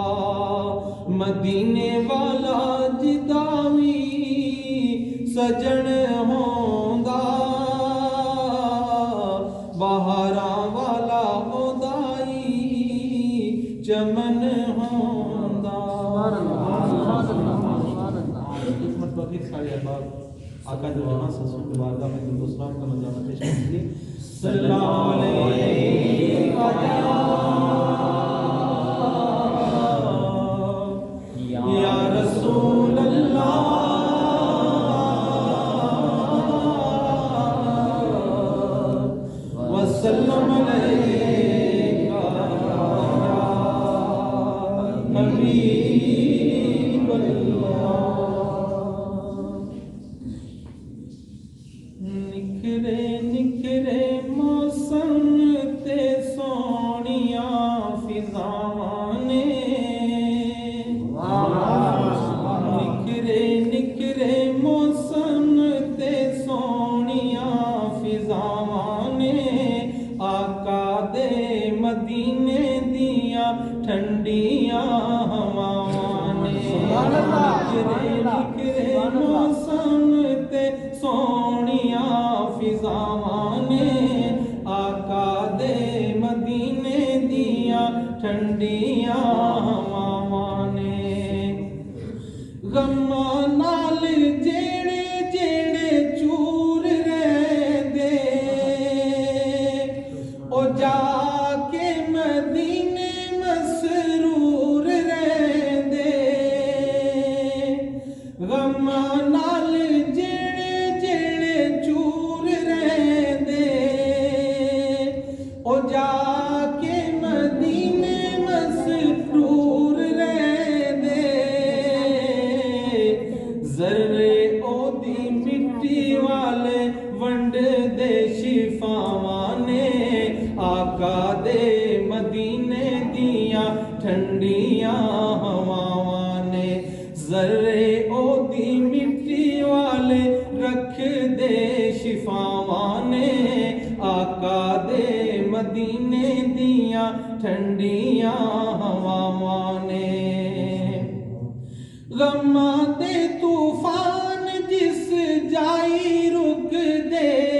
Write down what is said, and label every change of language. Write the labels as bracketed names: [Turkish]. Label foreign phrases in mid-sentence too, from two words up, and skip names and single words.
[Punjabi] مدینے والا جداوی سجن ہوندا بہاراں والا اودائی چمن ہوندا [Urdu] ایک مرتبہ پھر سارے احباب آقا جو جہاں سسوں کے بارگاہ میں درود و سلام کا منظرہ پیش کرتے ہیں [Arabic] صلی اللہ علیہ یا رسول اللہ وسلم علیکہ یا حبیب اللہ [Punjabi] نکھرے نکھرے موسم تے سونیاں فضاواں نے نکھرے نکھرے موسم تے سونیاں فضاواں نے آقا دے مدینے دیاں ٹھنڈیاں ہواواں نے نکھرے نکھرے موسم تے سونیاں فضاواں نے آقا دے مدینے دیاں ٹھنڈیاں ہواواں نے غماں نال جیڑے جیڑے چور رہندے او جا کے مدینے مسرور رہندے غماں نال جیڑے جیڑے چور رہندے او جا کے مدینے مسرور رہندے ذرے او دی مٹی والے ونڈ دے شفاواں نے آقا دے مدینے دیاں ٹھنڈیاں ہواواں نے ذرے او دی مٹی والے رکھ دے شفاواں نے آقا دے مدینے دیاں ٹھنڈیاں ہواواں نے غماں دے طوفان جس جائی رک دے